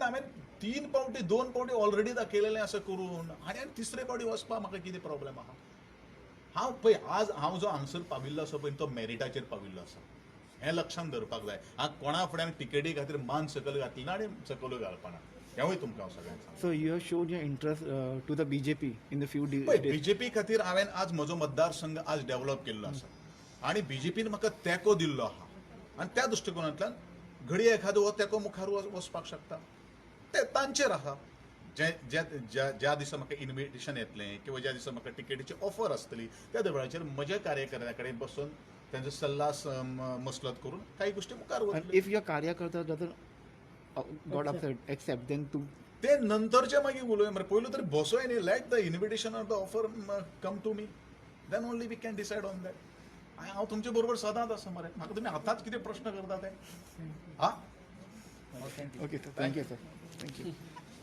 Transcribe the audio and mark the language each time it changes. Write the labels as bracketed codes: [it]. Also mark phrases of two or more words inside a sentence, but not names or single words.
[kok] हांवें 2 फावटी ऑलरेडी दाखयलेलें आसा करून, आनी तिसरे फावटी वचपा म्हाका कितें प्रॉब्लेम आहा. हांव पळय, आज हांव जो आन्सर पाविल्लो आसा पळय तो मेरिटाचेर पाविल्लो आसा, हें लक्षांत धरपाक जाय. हांव कोणा फुड्यान टिकेटी खातीर मान सकयल घातली ना आनी सकयल घालपाना, हेंवूय तुमकां हांव सगळ्यांक सांगता. [en] So you have showed your interest to the BJP in the few days. [kok] बीजेपी खातीर हांवें आज म्हजो मतदारसंघ आज डेव्हलप केल्लो आसा आनी बीजेपीन म्हाका तेंको दिल्लो आहा. आनी त्या दृश्टिकोनांतल्यान घडये एखादो हो तेंको मुखार वचपाक शकता, ते तांचेर आहा. ज्या दिसा म्हाका इन्विटेशन येतलें किंवा ज्या दिसा म्हाका टिकेटीची ऑफर आसतली त्या वेळाचेर म्हज्या कार्यकर्त्यां कडेन बसून तांचो सल्ला मसलत करून काही गोश्टी मुखार [en] And [kok] वतल्यो. [en] if your Karyakarta doesn't got upset, accept, then to [kok] ते नंतरचे मागीर उलोवया मरे. पयलू तरी बसोय न्ही, [en] let the invitation or the offer come to me, then only we can decide on that. [kok] हांव तुमचे बरोबर सदांच आसा मरे. म्हाका तुमी आतांच कितें प्रश्न करता ते? हा [en] थँक्यू. okay sir, thank you sir, thank you.